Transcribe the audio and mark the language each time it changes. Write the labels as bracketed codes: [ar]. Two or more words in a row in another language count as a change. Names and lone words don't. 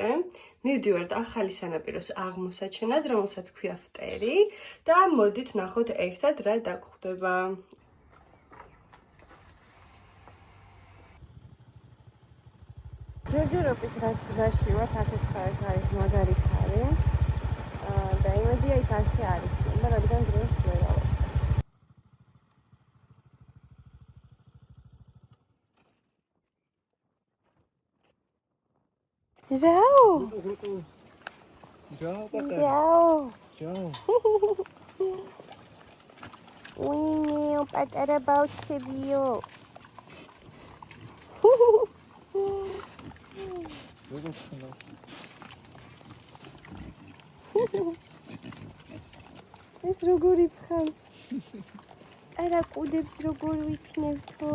[ka] მივდივართ ახალი სანაპიროს აღმოსაჩენად, რომელსაც ქვია ფტერი და მოდით ნახოთ ერთად რა დაგხვდება. ჯერჯერობით რაც გზაში ვართ, ასეთ ხარეს არის მაგარი ხარი. და იმედია იქ ასე არის, და რადგან დღეს ვერავარ. [it] Ciao. Ciao, Pater. Ciao. Ciao. Uinho, [ka] Pater ბავშვებიო. ეს როგორი ფხავს? არა ყუდებს როგორ ვიქნევთო?